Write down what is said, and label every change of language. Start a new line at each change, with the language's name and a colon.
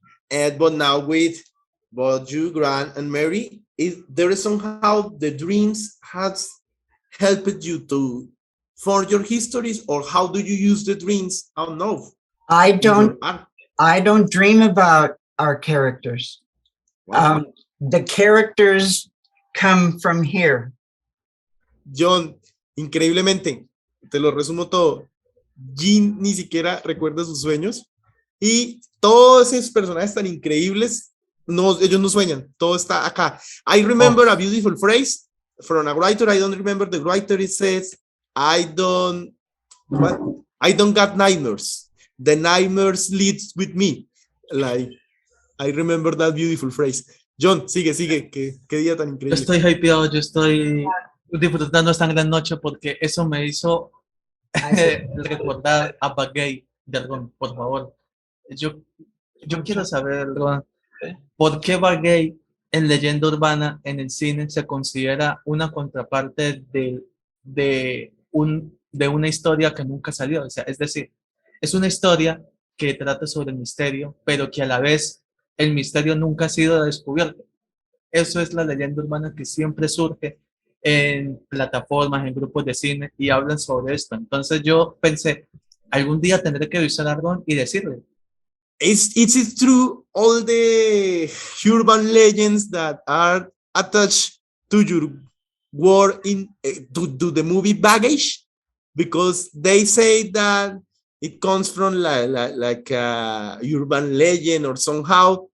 English: But now with both you, Grant, and Mary, there is somehow the dreams has helped you to forge your histories, or how do you use the dreams? I don't know. I don't dream about our characters. Wow. The characters come from here.
Spanish: Jhon, increíblemente, te lo resumo todo. Jhon ni siquiera recuerda sus sueños, y todos esos personajes tan increíbles, ellos no sueñan, todo está acá.
English: I remember a beautiful phrase from a writer. I don't remember the writer. It says, I don't got nightmares. The nightmares leads with me. Like, I remember that beautiful phrase.
Spanish: Jhon, sigue, qué día tan increíble. Yo estoy hypeado, yo estoy disfrutando esta gran noche porque eso me hizo recordar a Bagay de Ron, por favor. Yo quiero saber, Ron, ¿por qué Bagay en leyenda urbana en el cine se considera una contraparte de una historia que nunca salió? O sea, es decir, es una historia que trata sobre el misterio, pero que a la vez el misterio nunca ha sido descubierto. Eso es la leyenda urbana que siempre surge en plataformas, en grupos de cine, y hablan sobre esto. Entonces yo pensé, algún día tendré que visitar a Ron y decirle.
English: It's true, all the urban legends that are attached to your work to the movie Baggage, because they say that it comes from like a urban legend or somehow.